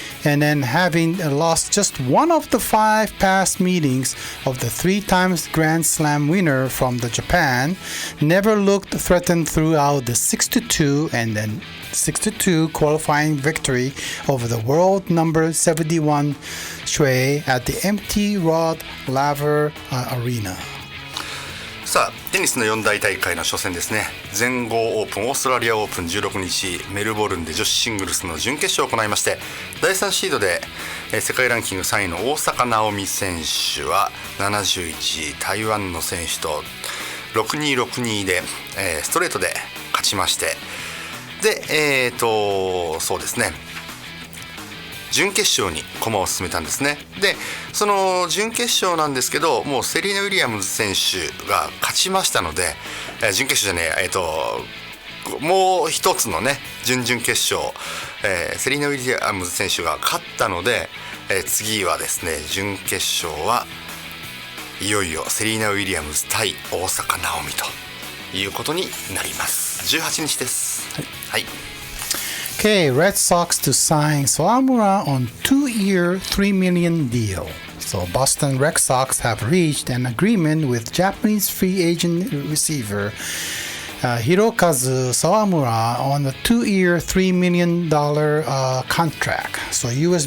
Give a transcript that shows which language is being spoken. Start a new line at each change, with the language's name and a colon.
English: and then having lost just one of the 5 past meetings of the 3 times Grand Slam winner from the Japan, never looked threatened throughout the 6-2 and then 6-2 qualifying victory over the world number 71 Shui at the empty Rod Laver Arena.
Japanese: さあテニスの4大大会の初戦ですね。全豪オープン、オーストラリアオープン16日メルボルンで女子シングルスの準決勝を行いまして、第3シードで世界ランキング3位の大坂なおみ選手は71位、台湾の選手と 6-2、6-2 でストレートで勝ちまして、でそうですね、準決勝に駒を進めたんですね。でその準決勝なんですけど、もうセリーナ・ウィリアムズ選手が勝ちましたので、準決勝じゃねえ、もう一つのね準々決勝、セリーナ・ウィリアムズ選手が勝ったので、次はですね準決勝はいよいよセリーナ・ウィリアムズ対大坂なおみということになります。 18日です。はい。
English: Okay, Red Sox to sign Sawamura on 2-year, $3 million deal. So Boston Red Sox have reached an agreement with Japanese free agent receiver Hirokazu Sawamura on a 2-year, $3 million contract. So U.S.